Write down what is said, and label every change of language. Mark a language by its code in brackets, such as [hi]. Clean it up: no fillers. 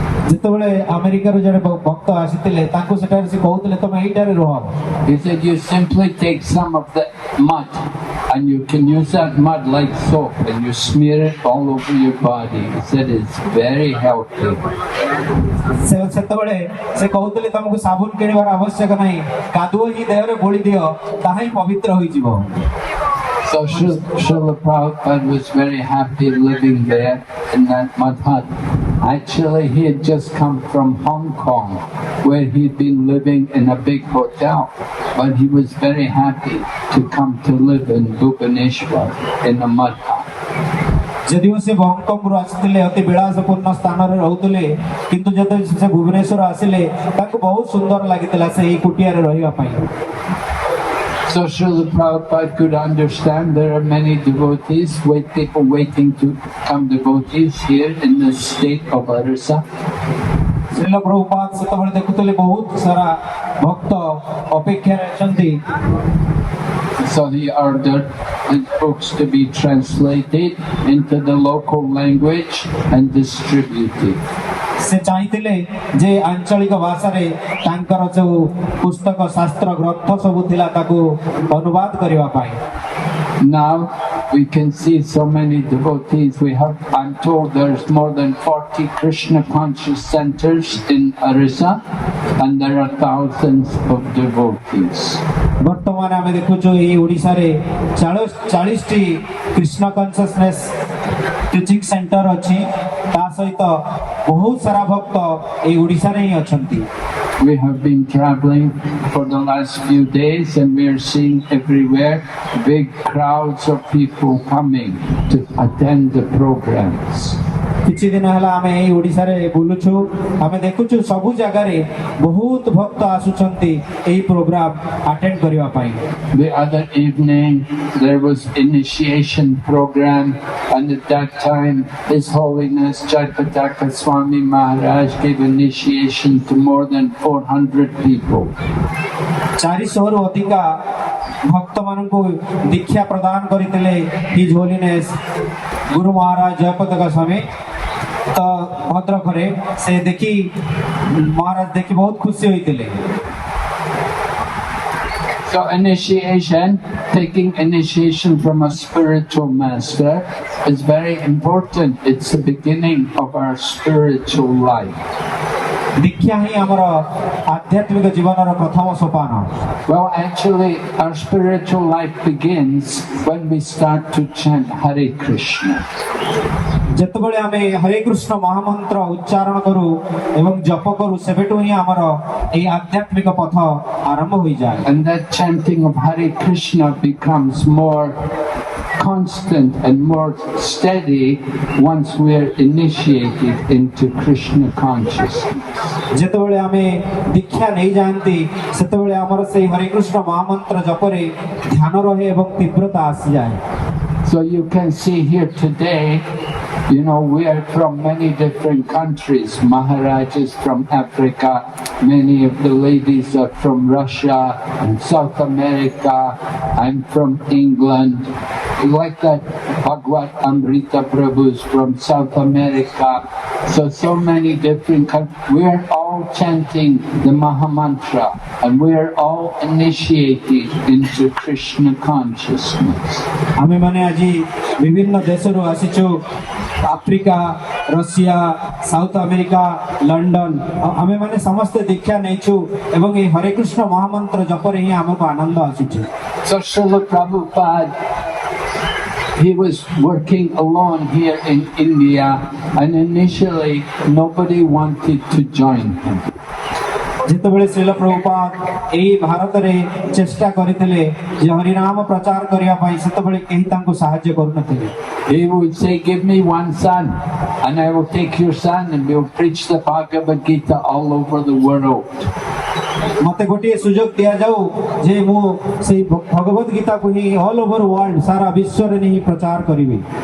[or] ଯେତେବେଳେ ଆମେରିକାରୁ ଜଣେ ଭକ୍ତ ଆସିଥିଲେ ତାଙ୍କୁ ସେଠାରେ ସେ କହୁଥିଲେ ତମେ ଏଇଟାରେ ରୁହ। [en] He said, "You simply take some of the mud and you can use that mud like soap and you smear it all over your body." He said it's very healthy. [or] ସେତେବେଳେ ସେ କହୁଥିଲେ ତମକୁ ସାବୁନ କିଣିବାର ଆବଶ୍ୟକ ନାହିଁ, କାଦୁଅ ହିଁ ଦେହରେ ବୋଳି ଦିଅ, ତାହା ହିଁ ପବିତ୍ର ହୋଇଯିବ। [en] So Srila Prabhupada was very happy living there in that mud hut. Actually, he had just come from Hong Kong, where he'd been living in a big hotel, but he was very happy to come to live in Bhubaneswar in a mud hut. [or] ଯଦିଓ ସେ ହଂକଂରୁ ଆସିଥିଲେ ଅତି ବିଳାସପୂର୍ଣ୍ଣ ସ୍ଥାନରେ ରହୁଥିଲେ, କିନ୍ତୁ ଯେତେବେଳେ ସେ ଭୁବନେଶ୍ୱର ଆସିଲେ ତାଙ୍କୁ ବହୁତ ସୁନ୍ଦର ଲାଗିଥିଲା ସେହି କୁଟିଆରେ ରହିବା ପାଇଁ। [en] So Srila Prabhupada could understand there are many devotees, people waiting to become devotees here in the state of Orissa. [or] Srila ପ୍ରଭୁପାଦ ସେତେବେଳେ ଦେଖୁଥିଲେ ବହୁତ ସାରା ଭକ୍ତ ଅପେକ୍ଷାରେ ଅଛନ୍ତି। [en] So he ordered his books to be translated into the local language and distributed. [or] ସେ ଚାହିଁଥିଲେ ଯେ ଆଞ୍ଚଳିକ ଭାଷାରେ ତାଙ୍କର ଯୋଉ ପୁସ୍ତକ ଶାସ୍ତ୍ର ଗ୍ରନ୍ଥ ସବୁ ଥିଲା ତାକୁ ଅନୁବାଦ କରିବା ପାଇଁ। [en] Now we can see so many devotees. I'm told there's more than 40 Krishna conscious centers in Orissa, and there are thousands of devotees. [or] ବର୍ତ୍ତମାନ ଆମେ ଦେଖୁଛୁ ଏହି ଓଡ଼ିଶାରେ 40ଟି କୃଷ୍ଣ [en] consciousness teaching centre [or] ଅଛି, ତା ସହିତ ବହୁତ ସାରା ଭକ୍ତ ଏହି ଓଡ଼ିଶାରେ ହିଁ ଅଛନ୍ତି। [en] We have been traveling for the last few days and we are seeing everywhere big crowds of people coming to attend the programs. [or] କିଛି ଦିନ ହେଲା ଆମେ ଏହି ଓଡ଼ିଶାରେ ବୁଲୁଛୁ, ଆମେ ଦେଖୁଛୁ ସବୁ ଜାଗାରେ ବହୁତ ଭକ୍ତ ଆସୁଛନ୍ତି ଏହି ପ୍ରୋଗ୍ରାମ [en] attend [or] କରିବା ପାଇଁ। [en] The other evening there was initiation program, and at that time His Holiness Jayapataka Swami Maharaj gave initiation to more than 400 people. [or] 400ରୁ ଅଧିକା ଭକ୍ତ ମାନଙ୍କୁ ଦୀକ୍ଷା ପ୍ରଦାନ କରିଥିଲେ ହିଜ ହୋଲିନେସ୍ ଗୁରୁ ମହାରାଜ ଜୟପତାକା ସ୍ୱାମୀ। ତ ଭଦ୍ରକରେ ସେ ଦେଖି ମହାରାଜ ଦେଖି ବହୁତ ଖୁସି ହୋଇଥିଲେ। [en] So initiation, taking initiation from a spiritual master is very important. It's the beginning of our spiritual life. [or] ଦୀକ୍ଷା ହିଁ ଆମର ଆଧ୍ୟାତ୍ମିକ ଜୀବନର ପ୍ରଥମ ସୋପାନ। [en] Well, actually, our spiritual life begins when we start to chant Hare Krishna. [or] ଯେତେବେଳେ ଆମେ ହରେ କୃଷ୍ଣ ମହାମନ୍ତ୍ର ଉଚ୍ଚାରଣ କରୁ ଏବଂ ଜପ କରୁ ସେବେଠୁ ହିଁ ଆମର ଏହି ଆଧ୍ୟାତ୍ମିକ ପଥ ଆରମ୍ଭ ହୋଇଯାଏ। [en] And that chanting of Hare Krishna becomes more constant and more steady once we are initiated into Krishna consciousness. [or] ଯେତେବେଳେ ଆମେ ଦୀକ୍ଷା ନେଇଯାଆନ୍ତି ସେତେବେଳେ ଆମର ସେଇ ହରେ କୃଷ୍ଣ ମହାମନ୍ତ୍ର ଜପରେ ଧ୍ୟାନ ରହେ ଏବଂ ତୀବ୍ରତା ଆସିଯାଏ। [en] So you can see here today, you know, we are from many different countries. Maharaj is from Africa, many of the ladies are from Russia and South America. I'm from England. Like that, Bhagavad Amrita Prabhu is from South America. So many different countries. We're all chanting the Mahamantra and we're all initiated into Krishna consciousness. [or] ଆମେ ମାନେ ଆଜି ବିଭିନ୍ନ ଦେଶରୁ ଆସିଛୁ, Africa, Russia, south America, London. ଆମେ ମାନେ ସମସ୍ତେ ଦୀକ୍ଷା ନେଇଛୁ ଏବଂ ଏହି ହରେ କୃଷ୍ଣ ମହାମନ୍ତ୍ର ଜପରେ ହିଁ ଆମକୁ ଆନନ୍ଦ ଆସୁଛି। [en] So Srila Prabhupada, he was working alone here in India and initially nobody wanted to join him. [or] ଯେତେବେଳେ ଶ୍ରୀଲ ପ୍ରଭୁପାଦ ଏହି ଭାରତରେ ଚେଷ୍ଟା କରିଥିଲେ ଯେ ହରିନାମ ପ୍ରଚାର କରିବା ପାଇଁ ସେତେବେଳେ କେହି ତାଙ୍କୁ ସାହାଯ୍ୟ କରୁନଥିଲେ। [en] He would say, give me one son and I will take your son and we'll preach the Bhagavad Gita all over the world. [or] ମତେ ଗୋଟିଏ ସୁଯୋଗ ଦିଆଯାଉ ଯେ ମୁଁ ସେଇ ଭଗବତ ଗୀତାକୁ ହିଁ [en] all over world [or] ସାରା ବିଶ୍ୱରେ ହିଁ ପ୍ରଚାର କରିବି।